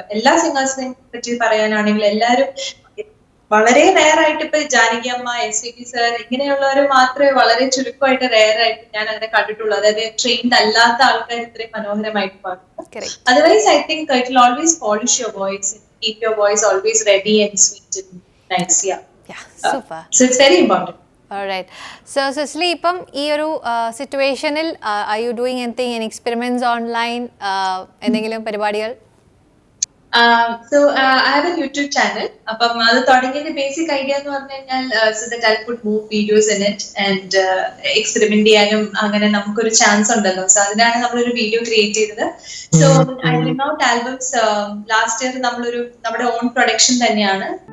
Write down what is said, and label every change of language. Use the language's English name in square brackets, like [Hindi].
[Malayalam] എല്ലാ സിംഗേഴ്സിനെയും പറ്റി പറയാനാണെങ്കിൽ എല്ലാവരും വളരെ റെയർ ആയിട്ട് ഇപ്പൊ ജാനകി അമ്മ, SPB സർ ഇങ്ങനെയുള്ളവർ മാത്രമേ വളരെ ചുരുക്കമായിട്ട് റെയർ ആയിട്ട് ഞാൻ അങ്ങനെ കണ്ടിട്ടുള്ളൂ. അതായത് ട്രെയിൻഡ് അല്ലാത്ത ആൾക്കാർ ഇത്രയും മനോഹരമായിട്ട് പാടുന്നു. [English] Otherwise I think it will always polish your voice, keep your voice always ready and sweet and nice. Yeah, super. So it's very important. Alright. So Cicely, [Malayalam] ഇപ്പം ഈ ഒരു സിറ്റുവേഷനിൽ [English] are you doing anything, any experiments online, [Malayalam] എന്തെങ്കിലും പരിപാടികൾ? [English] So I have a YouTube channel. [Malayalam] അപ്പം അത് തുടങ്ങിയതിന്റെ basic idea എന്ന് പറഞ്ഞു കഴിഞ്ഞാൽ [English] so that I could move videos in it and [Malayalam] experiment ചെയ്യാനും അങ്ങനെ നമുക്കൊരു ചാൻസ് ഉണ്ടല്ലോ. സോ അതിനാണ് നമ്മളൊരു വീഡിയോ ക്രിയേറ്റ് ചെയ്തത്. So [English] I bring out albums. [Malayalam] Last year നമ്മുടെ ഓൺ പ്രൊഡക്ഷൻ തന്നെയാണ്.